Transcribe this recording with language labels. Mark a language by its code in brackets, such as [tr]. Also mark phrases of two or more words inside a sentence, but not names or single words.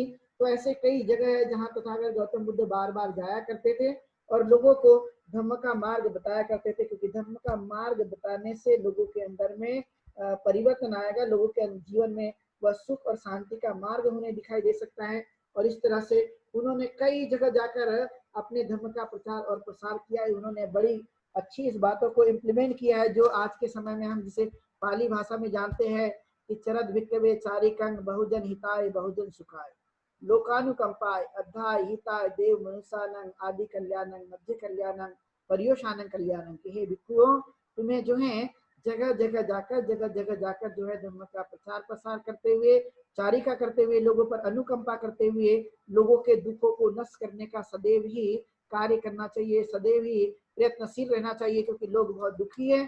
[hi] तो ऐसे कई जगह है जहाँ तथागत गौतम बुद्ध बार बार जाया करते थे और लोगों को धम्म का मार्ग बताया करते थे, क्योंकि धम्म का मार्ग बताने से लोगों के अंदर में परिवर्तन आएगा, लोगों के जीवन में वह सुख और शांति का मार्ग उन्हें दिखाई दे सकता है। और इस तरह से उन्होंने कई जगह जाकर अपने धर्म का प्रचार और प्रसार किया है। उन्होंने बड़ी अच्छी इस बातों को इम्प्लीमेंट किया है, जो आज के समय में हम जिसे पाली भाषा में जानते हैं कि [pi] चरद भिक्खवे चारिकंग बहुजन हिताय बहुजन सुखाय लोकानुकंपाय अध्याय हिताय देव मनुष्यानंग आदि कल्याणंग मध्य कल्याणंग परियोशानंग कल्याणंग। [hi] कि हे भिक्षुओं, तुम्हें जो है जगह जगह जाकर जो है धर्म का प्रचार प्रसार करते हुए, चारिका करते हुए, लोगों पर अनुकंपा करते हुए लोगों के दुखों को नष्ट करने का सदैव ही कार्य करना चाहिए, सदैव ही प्रयत्नशील रहना चाहिए, क्योंकि लोग बहुत दुखी है।